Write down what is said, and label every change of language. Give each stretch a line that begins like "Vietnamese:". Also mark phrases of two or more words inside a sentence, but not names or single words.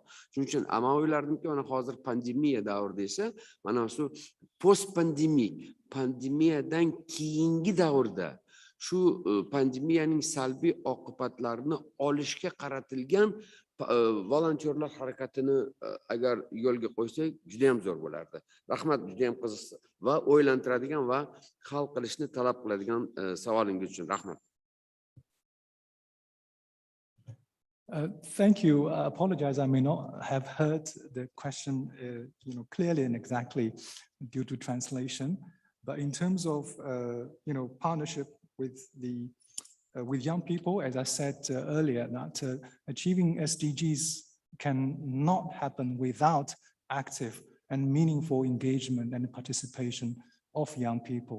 Uzbek: Shuning uchun men o'ylardimki, mana hozir pandemiya davrida esa mana shu post-pandemik, pandemiyadan keyingi davrda shu pandemiyaning salbiy oqibatlarini olishga qaratilgan volontyorlar harakatini agar yo'lga qo'ysak juda ham zo'r bo'lardi. Rahmat, juda ham qiziq va o'ylantiradigan va hal qilishni talab qiladigan savolingiz uchun rahmat.
English: Thank you. I apologize. I may not have heard the question clearly and exactly due to translation. But in terms of partnership with young people, as I said earlier, that achieving SDGs cannot happen without active and meaningful engagement and participation of young people.